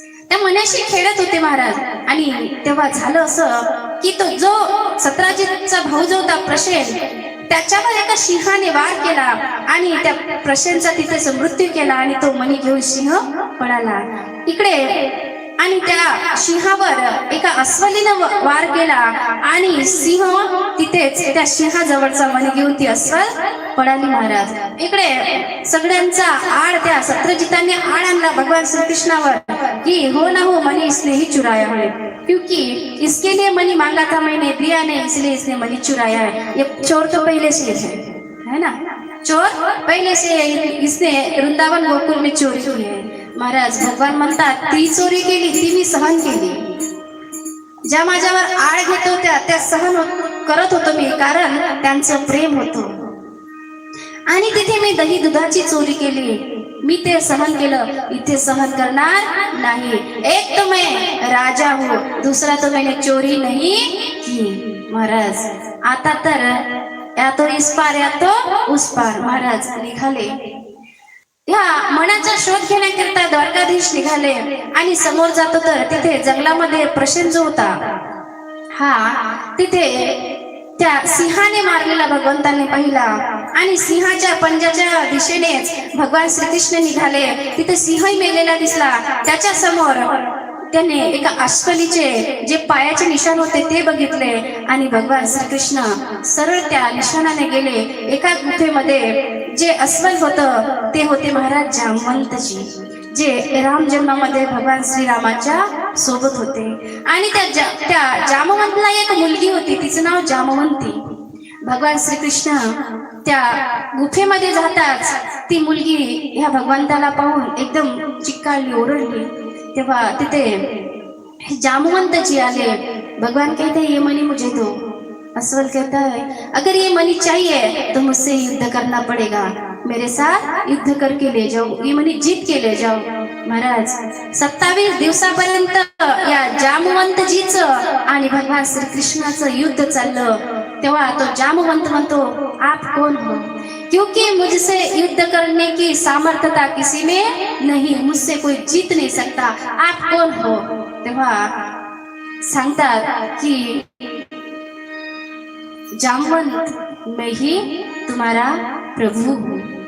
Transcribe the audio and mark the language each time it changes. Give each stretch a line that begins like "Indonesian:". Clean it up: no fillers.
Marathi: त्या मण्याशी खेळत होते महाराज. आणि तेव्हा झालं असं की तो जो सत्राजितचा भाऊ जो होता प्रसेन, त्याच्यावर एका सिंहाने वार केला आणि त्या प्रसेनचा तिथे मृत्यू केला आणि तो मणी घेऊन सिंह पळाला इकडे. आणि त्या सिंहावर एका अस्वलीनं वार केला आणि सिंह तिथेच त्या सिंहाजवळचा मणी घेऊन ती अस्वल पळाली. महाराज, इकडे सगळ्यांचा आड त्या सत्रजितांनी आड आणला भगवान श्री कृष्णावर कि
Hindi: हो ना हो, मनी इसने ही चुराया है, क्योंकि इसके लिए मनी मांगा था मैंने, दिया नहीं, इसलिए इसने मनी चुराया है. ये चोर तो पहले से है ना, चोर पहले से, इसने वृंदावन गोकुल में चोरी की है.
Marathi: महाराज, भगवान म्हणतात ती चोरी केली, ती मी सहन केली. ज्या माझ्यावर आळ घेत होत्या त्या सहन करत होतो मी, कारण त्यांचं प्रेम होतं. आणि तिथे मी दही दुधाची चोरी केली, मी ते सहन केलं, इथे सहन करणार नाही.
Hindi: एक तो मैं राजा हूँ, दूसरा तो मैंने चोरी नहीं की. महाराज,
Marathi: आता तर
Hindi: या तो इस पार या तो उस पार.
Marathi: महाराज निघाले, ह्या मनाचा शोध घेण्याकरिता द्वारकाधीश निघाले. आणि समोर जातो तर तिथे जंगलामध्ये प्रसेन जो होता, हा तिथे त्या सिंहाने मारलेला भगवंतांनी पाहिला. आणि सिंहाच्या पंजाच्या दिशेनेच भगवान श्रीकृष्ण निघाले. तिथे सिंहही मेलेला दिसला. त्याच्या समोर त्याने एका अस्वलीचे जे पायाचे निशाण होते ते बघितले. आणि भगवान श्रीकृष्ण सरळ त्या निशाणाने गेले. एका गुफेमध्ये जे अस्वल होतं ते होते महाराज जामवंतजी, जे राम जन्मामध्ये भगवान श्रीरामाच्या सोबत होते. आणि त्या जामवंतला एक मुलगी होती, तिचं नाव जामवंती. भगवान श्रीकृष्ण त्या गुफेमध्ये जाताच ती मुलगी ह्या भगवंताला पाहून एकदम चिक्कारली, ओरडली. तेव्हा तिथे जामवंत जी आले.
Hindi: भगवान कहते हैं ये मणि मुझे दो. असवल कहता है अगर ये मणि चाहिए तो मुझसे युद्ध करना पड़ेगा, मेरे साथ युद्ध करके ले जाओ, ये मणि जीत के ले जाओ.
Marathi: महाराज 27 दिवसापर्यंत या जामवंतजीचं आणि भगवान श्रीकृष्णाचं युद्ध चाललं. तेव्हा तो जामवंत म्हणतो
Hindi: आप कौन हो, क्योंकि मुझसे युद्ध करने की सामर्थ्यता किसी में नहीं, मुझसे कोई जीत नहीं सकता, आप कौन हो.
Marathi: तेव्हा सांगतात की
Hindi: जामवंत मैं ही तुम्हारा प्रभु हूँ.